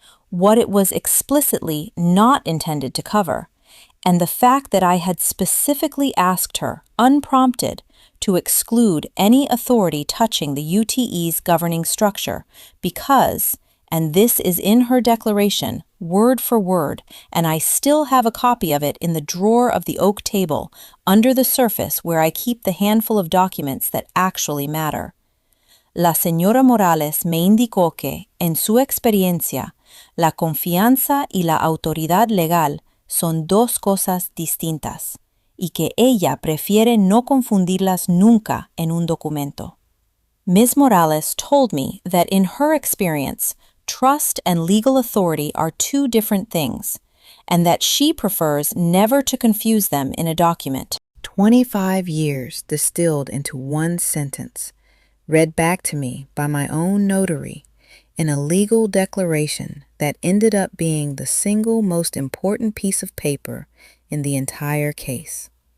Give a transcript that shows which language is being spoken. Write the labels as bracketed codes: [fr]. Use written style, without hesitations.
[en] what it was explicitly not intended to cover, and the fact that I had specifically asked her, unprompted, to exclude any authority touching the UTE's governing structure because, and this is in her declaration, word for word, and I still have a copy of it in the drawer of the oak table, under the surface where I keep the handful of documents that actually matter. [es] La señora Morales me indicó que, en su experiencia, la confianza y la autoridad legal son 2 cosas distintas, y que ella prefiere no confundirlas nunca en un documento. [en] Ms. Morales told me that in her experience, trust and legal authority are 2 different things, and that she prefers never to confuse them in a document. 25 years distilled into one sentence, read back to me by my own notary in a legal declaration that ended up being the single most important piece of paper in the entire case.